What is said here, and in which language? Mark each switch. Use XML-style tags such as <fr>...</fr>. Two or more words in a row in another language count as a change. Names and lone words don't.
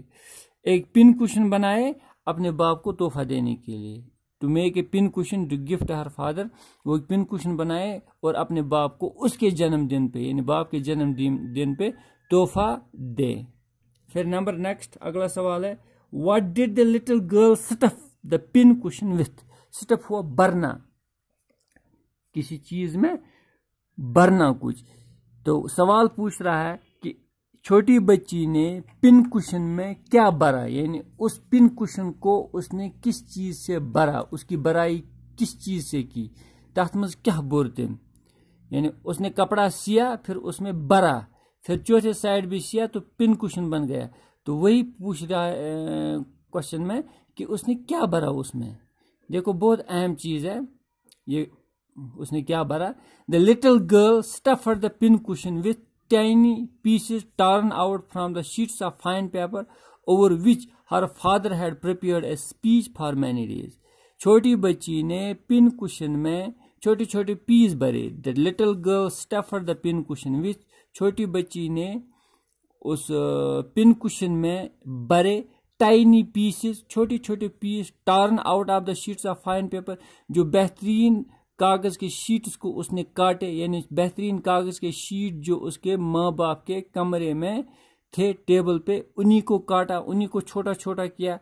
<ur>ایک پن کشن بنائے اپنے باپ کو تحفہ دینے کے لیے.</ur> <en>to make a pin cushion to gift her father,</en> <ur>وہ ایک پن کشن بنائے اور اپنے باپ کو اس کے جنم دن پہ یعنی باپ کے جنم دن پہ تحفہ دے۔ پھر نمبر نیکسٹ اگلا سوال ہے</ur> <en>what did the little girl stuff the pin cushion with?</en> <ur>سٹف ہوا بھرنا، کسی چیز میں بھرنا کچھ۔ تو سوال پوچھ رہا ہے کہ چھوٹی بچی نے پن کشن میں کیا بھرا، یعنی اس پن کشن کو اس نے کس چیز سے بھرا، اس کی بھرائی کس چیز سے کی،</ur> <ks>تحت مز کیا بور تم،</ks> <ur>یعنی اس نے کپڑا سیا پھر اس میں بھرا، پھر چوتھے سائڈ بھی سیا تو پن کشن بن گیا۔ تو وہی پوچھ رہا ہے کوشچن میں کہ اس نے کیا بھرا اس میں۔ دیکھو بہت اہم چیز ہے یہ، اس نے کیا بھرا؟</ur> <en>the little girl stuffed the pin cushion with tiny pieces torn out from the sheets of fine paper over which her father had prepared a speech for many days.</en> <ur>چھوٹی بچی نے پن کشن میں چھوٹے چھوٹے پیس بھرے۔</ur> <en>the little girl stuffed the pin cushion with,</en> <ur>چھوٹی بچی نے اس پن کشن میں بھرے</ur> <en>tiny pieces,</en> <ur>چھوٹے چھوٹے پیس</ur> <en>torn out of the sheets of fine paper,</en> <ur>جو بہترین کاغذ کے شیٹس کو اس نے کاٹے، یعنی بہترین کاغذ کے شیٹ جو اس کے ماں باپ کے کمرے میں تھے ٹیبل پہ، انہی کو کاٹا، انہی کو چھوٹا چھوٹا کیا۔</ur>